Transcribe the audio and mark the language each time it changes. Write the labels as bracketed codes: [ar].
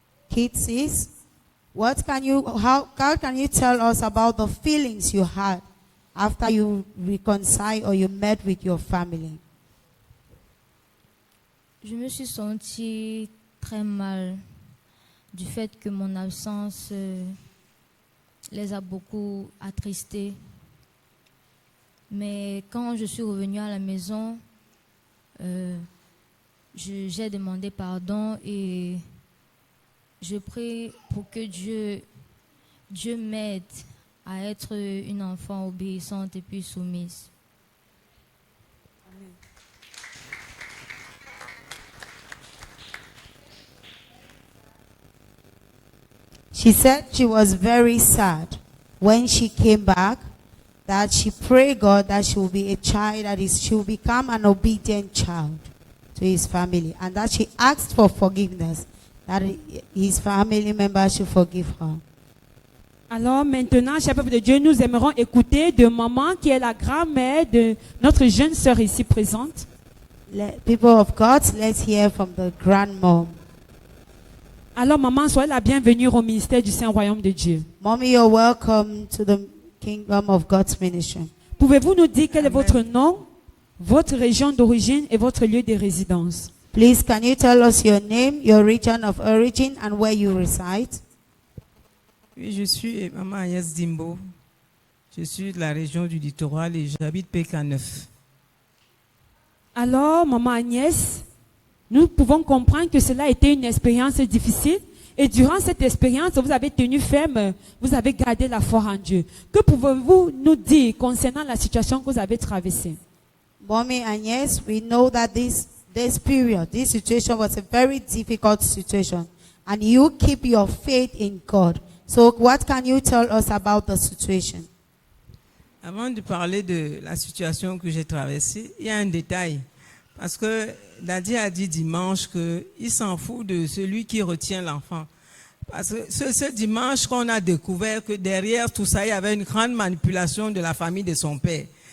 [en] Kitsis, how can you tell us about the feelings you had after you reconciled or you met with your family? [fr] Je me suis sentie très mal du fait que mon absence les a beaucoup attristés. Mais quand je suis revenue à la maison, j'ai demandé pardon et je prie pour que Dieu m'aide à être une enfant obéissante et puis soumise. [en] She said she was very sad when she came back, that she prayed God that she will be a child, she will become an obedient child to his family, and that she asked for forgiveness, that his family members should forgive her. [fr] Alors maintenant, cher peuple de Dieu, nous aimerons écouter de maman qui est la grand-mère de notre jeune sœur ici présente. [en] People of God, let's hear from the grandmom. [fr] Alors maman, soyez la bienvenue au ministère du Saint-Royaume de Dieu. [en] Mommy, you're welcome to the kingdom of God's ministry. [fr] Pouvez-vous nous dire quel est votre nom, votre région d'origine et votre lieu de résidence? [en] Please, can you tell us your name, your region of origin, and where you reside? [fr] Oui, je suis Maman Agnès Dimbo. Je suis de la région du littoral et j'habite Pécaneuf. Alors, maman Agnès, nous pouvons comprendre que cela a été une expérience difficile. Et durant cette expérience, vous avez tenu ferme, vous avez gardé la foi en Dieu. Que pouvez-vous nous dire concernant la situation que vous avez traversée? [en] Mommy Agnès, we know that this situation was a very difficult situation. And you keep your faith in God. So what can you tell us about the situation? [fr] Avant de parler de la situation que j'ai traversée, il y a un détail. Parce que Nadia a dit dimanche qu'il s'en fout de celui qui retient l'enfant. Parce que ce dimanche qu'on a découvert que derrière tout ça, il y avait une grande manipulation de la famille de son père.